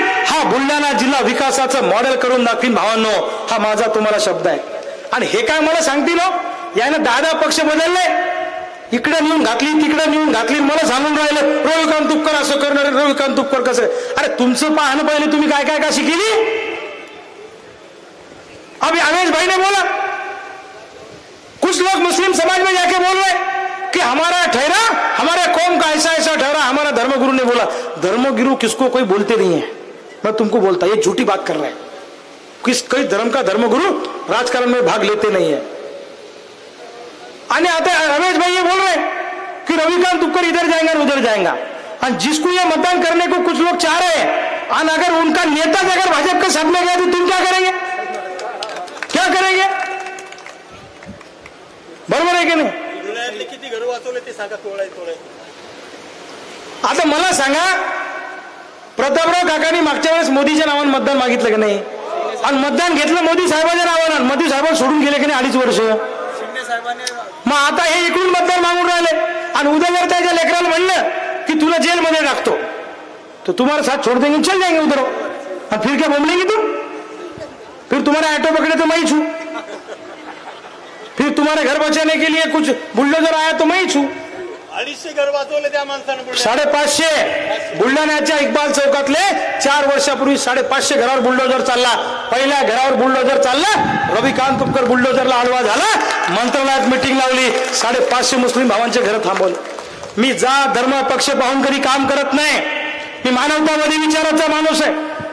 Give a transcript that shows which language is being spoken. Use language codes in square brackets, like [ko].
[mr] हा बुलढाणा जिल्हा विकासाचं मॉडेल करून दाखवीन भावांनो. हा माझा तुम्हाला शब्द आहे. आणि हे काय मला सांगतील यानं 10 पक्ष बदलले. इकडे नेऊन घातली तिकडे नेऊन घातली. मला सांगून राहिले रविकांत तुपकर असं करणार, रविकांत तुपकर कसं. अरे तुमचं पाहणं पहिले तुम्ही काय काय काशी केली. [hi] अभी अमेश भाई ने बोला कुछ लोग मुस्लिम समाज में जाके बोल रहे कि हमारा ठहरा हमारे कौम का ऐसा ऐसा ठहरा. हमारा धर्मगुरु ने बोला. धर्मगुरु किसको कोई बोलते नहीं है. मैं तुमको बोलता ये झूठी बात कर रहा है. कोई धर्म का धर्मगुरु राजकारण में भाग लेते नहीं है. [mr] आणि आता [hi] रमेश भाई ये बोल रहे कि रविकांत तुपकर इधर जाएंगे और उधर जाएगा. और जिसको ये मतदान करने को कुछ लोग चाह रहे हैं और अगर उनका नेता अगर भाजपा के साथ में गया तो तुम क्या करेंगे, क्या करेंगे. [mr] बरोबर आहे की नाही. किती घर वाचवले ते सांगा. थोडे आता मला सांगा प्रतापराव काकांनी मागच्या वेळेस मोदीच्या नावानं मतदान मागितलं की नाही आणि मतदान घेतलं मोदी साहेबांच्या नावानं. मोदी साहेबांना सोडून गेले की नाही 2.5 वर्ष. मग आता हे इकडून मतदान मागून राहिले आणि उद्या जर त्याच्या लेकराला म्हणलं की तुला जेलमध्ये टाकतो तो [hi] तुम्हारा साथ छोड़ देंगे चल जाएंगे उधर. और फिर क्या बोलेंगे तुम. फिर तुम्हारा ऑटो पकड़े तो मैं ही छू. फिर तुम्हारे घर बचाने के लिए कुछ बुलडोजर आया तो मैं ही छू. [mr] 250 घर वाचवले त्या माणसानं. 550 बुलढाण्याच्या इक्बाल चौकातले 4 वर्षापूर्वी 550 घरावर बुलडोजर चालला. पहिल्या घरावर बुलडोजर चालला. रविकांत तुपकर बुलडोजरला आडवा झाला. मंत्रालयात मिटिंग लावली. 550 मुस्लिम भावांचे घर थांबवले. मी जात धर्म पक्ष पाहून कधी काम करत नाही. मी मानवतावादी विचाराचा माणूस आहे.